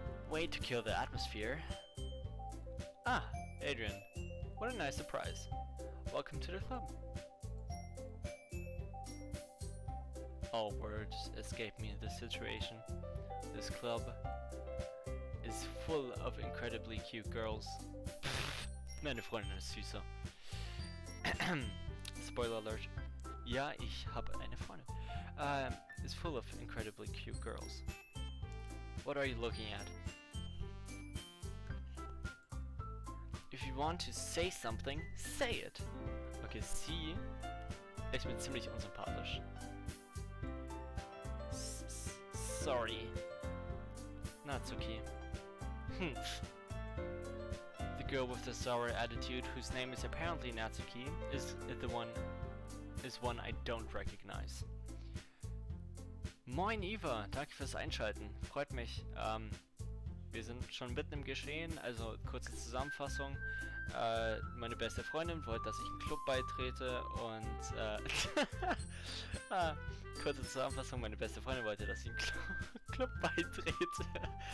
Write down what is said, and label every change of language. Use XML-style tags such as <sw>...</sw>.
<en>Way to kill the atmosphere. Ah, Adrian. What a nice surprise. Welcome to the club. All words escape me in this situation. This club is full of incredibly cute girls.</en> <de>Meine Freundin ist süßer. Spoiler alert. Ja, ich habe eine Freundin.</de> <en>It's full of incredibly cute girls. What are you looking at? If you want to say something, say it.</en> <de>Okay, sie ist mir ziemlich unsympathisch.</de> <en>Sorry. Natsuki. The girl with the sour attitude, whose name is apparently Natsuki, is one I don't recognize.</en> <de>Moin Eva, danke fürs Einschalten. Freut mich. Wir sind schon mitten im Geschehen, also kurze Zusammenfassung. Meine beste Freundin wollte, dass ich einen Club beitrete und kurze Zusammenfassung, meine beste Freundin wollte, dass ich einen Club beitrete.</de>